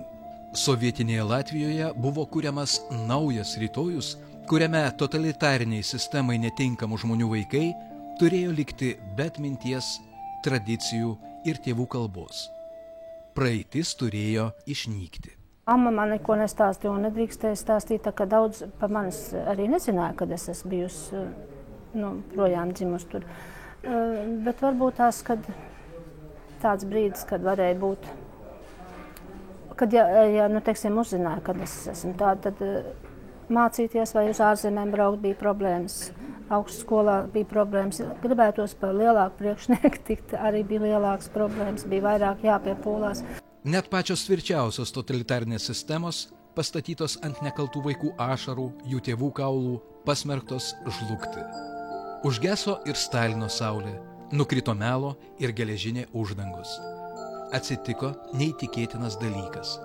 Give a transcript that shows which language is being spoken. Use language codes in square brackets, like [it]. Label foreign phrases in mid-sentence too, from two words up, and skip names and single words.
[lt] Sovietinėje Latvijoje buvo kuriamas naujas rytojus, kuriame totalitariniai sistemai netinkamų žmonių vaikai turėjo likti be atminties, tradicijų ir tėvų kalbos. Praeitis turėjo išnykti. [lv] Mamma man neko nestāstīja un nedrīkstēja stāstīt, tā ka daudz par manis arī nezināja, kad es esmu bijusi projām dzimusi tur. Bet varbūt tās, kad tāds brīdis, kad varēja būt, kad teiksim, uzzināja, kad es esmu tāda, tad mācīties vai uz ārzemēm braukt bija problēmas. Augstskolā bija problēmas. Gribētos par lielāku priekšnieku tikt, arī bija lielākas problēmas, bija vairāk jāpiepūlās. [lt] Net pačios tvirčiausios totalitarinės sistemos, pastatytos ant nekaltų vaikų ašarų, jų tėvų kaulų, pasmerktos žlugti. Užgeso ir Stalino saulė, nukrito melo ir geležinė uždangus. Atsitiko neįtikėtinas dalykas.